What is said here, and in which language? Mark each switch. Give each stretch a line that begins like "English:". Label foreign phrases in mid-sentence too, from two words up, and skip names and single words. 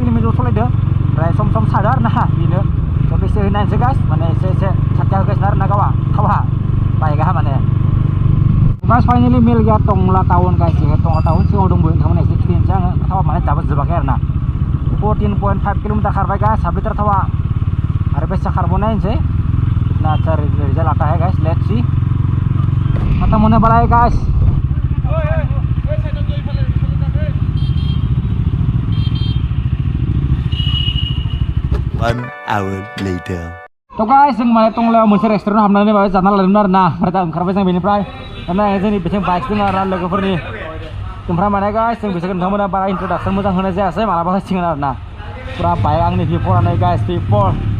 Bodo: लिमिटआव सलायदो ओमफ्राय सम सादो आरोना बेनो स' बेसे होनायसै गाइस माने एसे साथिया होगासिनो आरोना गावा थावा बाइकआ माने गाइस फाइनालि
Hindi: मेल गया
Bodo: टंला टाउन गाइस टंला टाउन सिङाव दंबो नोंथांमोना एसे खिन्थानोसै आङो थावा माने दाबो जोबाखै आरोना 14.5 किल'मिटार खारबाय गाइस हाफ लिटार थावा आरो बेसे खारबाव नायनोसै ना
Hindi: रिजाल्ट आता है
Bodo: गाइस
English: let's see
Hindi: खत्म होने वाला है
Bodo: गाइस
English: 1 hour later.
Bodo: तो गाइस जों माने टंलायाव मोनसे रेस्टुरेन्ट हाबनानै माबा जाना लादोंमोन आरोना ओमफ्राय दा ओंखारबाय जों बेनिफ्राय दाना जोंनि बेथिं बाइक दङ आरोना लोगोफोरनि ओमफ्राय माने गाइस जों बिसोरखौ नोंथांमोना बारा इन्ट्रडाक्सन मोजां होनाय जायासै मालाबा होसिगोन आरोना पुरा बाइक आंनि V4 गाइस V4